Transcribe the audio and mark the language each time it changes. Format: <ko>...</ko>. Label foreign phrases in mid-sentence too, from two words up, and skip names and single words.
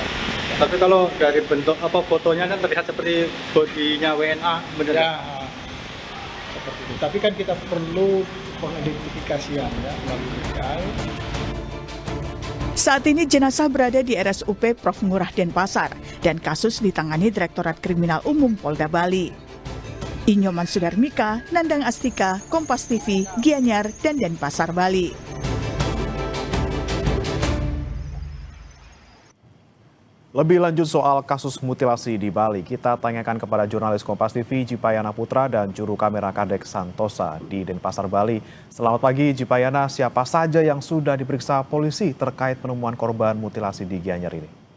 <id>Tapi kalau dari bentuk fotonya kan terlihat seperti bodinya WNA, benar ya? Seperti itu. Tapi kan kita perlu pengidentifikasian ya melalui DVI. Saat ini jenazah berada di RSUP Prof. Ngurah Denpasar dan kasus ditangani Direktorat Kriminal Umum Polda Bali. Inyoman Sudarmika, Nandang Astika, Kompas TV, Gianyar, dan Denpasar, Bali. Lebih lanjut soal kasus mutilasi di Bali, kita tanyakan kepada jurnalis Kompas TV Jipayana Putra dan juru kamera Kadek Santosa di Denpasar, Bali. Selamat pagi Jipayana, siapa saja yang sudah diperiksa polisi terkait penemuan korban mutilasi di Gianyar ini?</id>